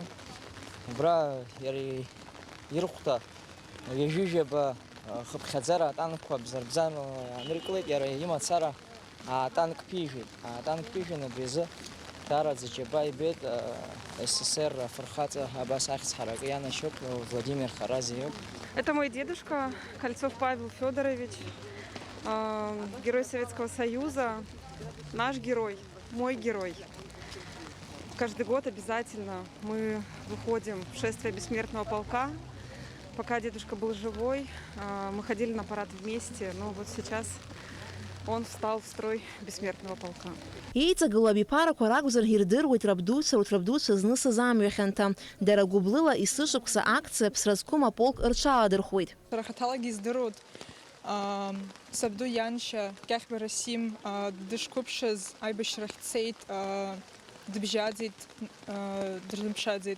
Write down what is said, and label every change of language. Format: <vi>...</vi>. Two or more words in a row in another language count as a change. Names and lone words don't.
<ab>Убра иара ирхәҭа ҩажәижәаба хыԥхьаӡара атанкқәа бзарбзанла иааныркылеит, иара имацара атанк ԥижәеит. Атанк ԥижәан абри азы даараӡа џьаба ибеит СССР афырхаҵа абас ахьӡ ҳаракы ианашьоуп, Владимир Харазиев.</ab> <ru>Это мой дедушка, Кольцов Павел Федорович, герой Советского Союза, наш герой, мой герой. Каждый год обязательно мы выходим в шествие бессмертного полка. Пока дедушка был живой, мы ходили на парад вместе, но вот сейчас он встал в строй бессмертного полка.</ru> <ab>Иҵагылоу абиԥарақәа ракәзаргьы ирдыруеит рабдуцәа урҭ рабдуцәа знысыз амҩахьанҭа. Дара гәыблыла есышықәса акциа ԥсра зқәым аполк рҽаладырхәуеит. Рахаҭалагьы издыруеит. Сабду ианшьа Кьахьба Расим дышқәыԥшыз аибашьрахь дцеит, дыбжьаӡит, дрымԥшааӡеит.</ab>